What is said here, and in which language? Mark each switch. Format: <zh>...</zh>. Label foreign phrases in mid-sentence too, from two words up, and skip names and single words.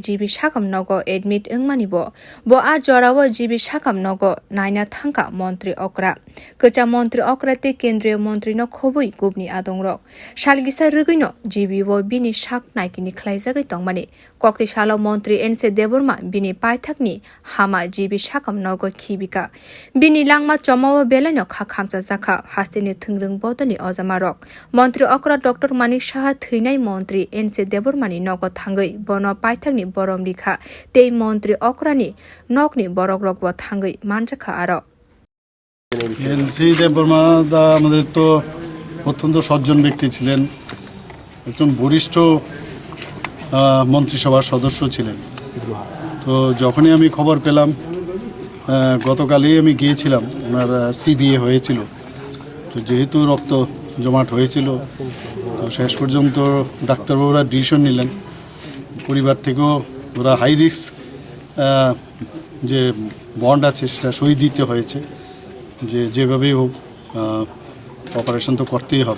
<trp>jibi shakam nogo admit angmani bo a Jora wo jibi shakam nogo naina thangka montri okra kecha montri okra te kendriya montri no khobui gubni adongrok shalgisa rugino jibi wo bini shak naikini khlaijagai tongmani kokti salo montri NC Debbarma bini paithakni hama jibi shakam nogo khibika bini langma chomao belaino khamsajak haste thwngrwng bodoli ojama rok montri okra Dr. Manik Saha thwinai montri NC Debbarmani nogo thangai bono paithakni borom likha tei montri okrani nokni borok rok bo thangai manjakha aro</trp> <bn>NC Debbarma দা আমাদের তো অত্যন্ত সজ্জন ব্যক্তি ছিলেন, একজন বরিষ্ঠ মন্ত্রিসভার সদস্য ছিলেন। তো যখনই আমি খবর পেলাম, গতকালই আমি গিয়েছিলাম, ওনার CBA হয়েছিল, তো যেহেতু রক্ত জমাট হয়েছিল তো শেষ পর্যন্ত ডাক্তারবাবুরা ডিসিশন নিলেন, পরিবার থেকেও ওরা</bn> <en>high risk</en> <bn>যে বন্ড আছে সেটা সই দিতে হয়েছে, যেভাবেই হোক অপারেশন তো করতেই হবে।</bn>